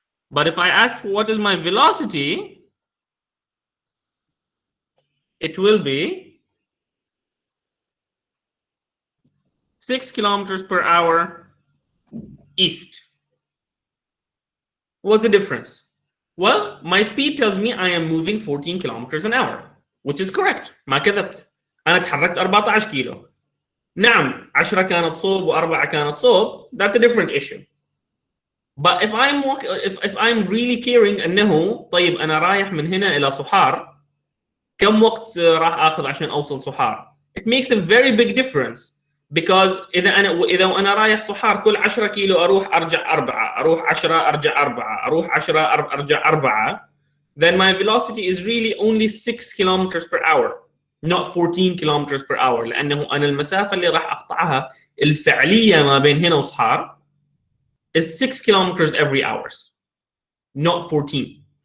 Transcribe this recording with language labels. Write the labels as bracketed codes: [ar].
[en] But if I ask for what is my velocity, it will be 6 kilometers per hour east. What's the difference? Well, my speed tells me I am moving 14 kilometers an hour, which is correct. [ar] ما كذبت. أنا تحركت 14 كيلو. نعم 10 كانت صوب و4 كانت صوب. [en] That's a different issue. But if I'm really caring [ar] أنه طيب أنا رايح من هنا إلى صحار كم وقت راح اخذ عشان اوصل صحار. [en] It makes a very big difference because [ar] اذا انا رايح صحار كل 10 كيلو اروح ارجع 4 [en] اروح 10 ارجع 4 اروح 10 ارجع 4 then my velocity is really only 6 kilometers per hour not 14 kilometers per hour [ar] لانه انا المسافه اللي راح اقطعها الفعليه ما بين هنا وصحار [en] is 6 kilometers every hours not 14.